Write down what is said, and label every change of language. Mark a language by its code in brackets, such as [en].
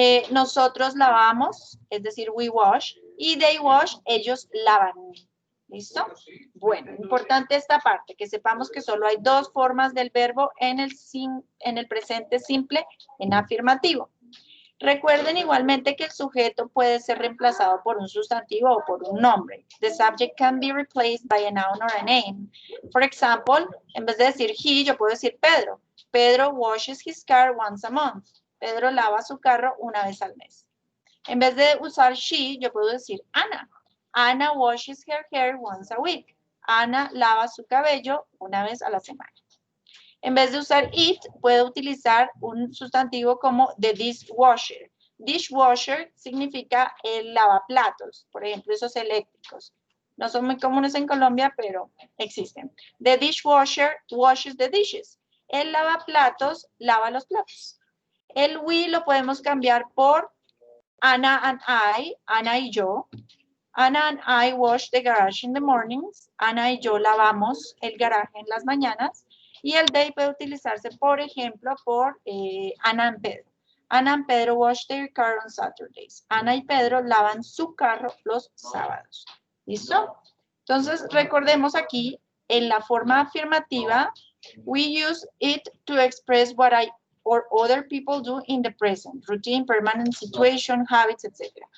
[es] Nosotros lavamos, es decir, [en] we wash, [es] y [en] they wash, [es] ellos lavan. ¿Listo? Bueno, importante esta parte, que sepamos que solo hay 2 formas del verbo en el presente simple en afirmativo. Recuerden igualmente que el sujeto puede ser reemplazado por un sustantivo o por un nombre. [en] The subject can be replaced by a noun or a name. For example, [es] en vez de decir he, yo puedo decir Pedro. [en] Pedro washes his car once a month. [es] Pedro lava su carro una vez al mes. En vez de usar she, yo puedo decir Ana. [en] Ana washes her hair once a week. [es] Ana lava su cabello una vez a la semana. En vez de usar it, puedo utilizar un sustantivo como the dishwasher. Dishwasher significa el lavaplatos, por ejemplo, esos eléctricos. No son muy comunes en Colombia, pero existen. [en] The dishwasher washes the dishes. [es] El lavaplatos lava los platos. El we lo podemos cambiar por [en] Ana and I, [es] Ana y yo. [en] Ana and I wash the garage in the mornings. [es] Ana y yo lavamos el garaje en las mañanas. Y el they puede utilizarse, por ejemplo, por Ana y Pedro. Ana y Pedro [en] wash their car on Saturdays. [es] Ana y Pedro lavan su carro los sábados. ¿Listo? Entonces, recordemos aquí, en la forma afirmativa, [en] we use it to express what I or other people do in the present, routine, permanent situation, habits, etc.